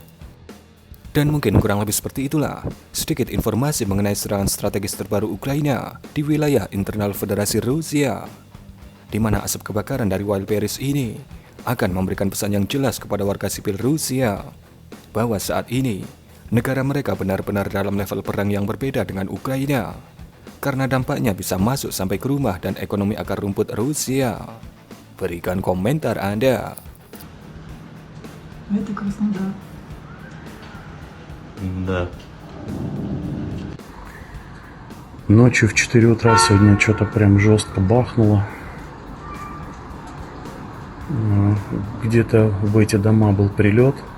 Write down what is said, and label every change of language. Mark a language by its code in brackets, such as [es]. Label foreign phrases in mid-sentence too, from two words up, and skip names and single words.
[id] Dan mungkin kurang lebih seperti itulah sedikit informasi mengenai serangan strategis terbaru Ukraina di wilayah internal Federasi Rusia, di mana asap kebakaran dari Wildberries ini akan memberikan pesan yang jelas kepada warga sipil Rusia bahwa saat ini negara mereka benar-benar dalam level perang yang berbeda dengan Ukraina, karena dampaknya bisa masuk sampai ke rumah dan ekonomi akar rumput Rusia. Berikan komentar Anda. [ru] Это Краснодар. Да. Ночью в 4 утра сегодня что-то прям жестко бахнуло. Где-то в эти дома был прилет.